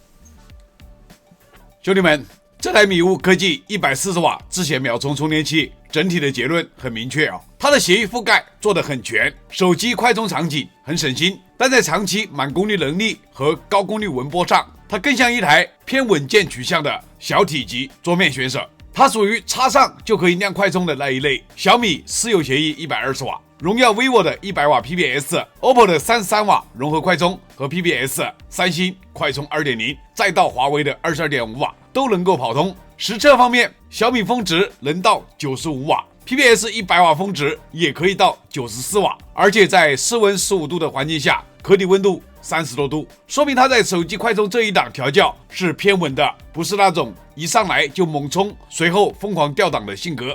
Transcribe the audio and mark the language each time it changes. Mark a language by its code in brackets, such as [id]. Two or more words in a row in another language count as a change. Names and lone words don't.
[zh] 兄弟們，這台米物科技140瓦自顯秒充充電器整體的結論很明確啊，它的協議覆蓋做得很全，手機快充場景很省心，但在長期滿功率能力和高功率文波上，它更像一台偏穩健取向的小體積桌面選手。它屬於插上就可以亮快充的那一類。小米私有協議120瓦，榮耀 vivo 的100瓦 PPS，OPPO 的33瓦融合快充和 PPS，三星快充 2.0， 再到華為的22.5瓦都能夠跑通。實測方面，小米峰值能到95瓦。PPS 100瓦峰值也可以到94瓦，而且在室溫15度的環境下，可體溫度30多度，說明它在手機快充這一檔調教是偏穩的，不是那種一上來就猛衝，隨後瘋狂掉檔的性格。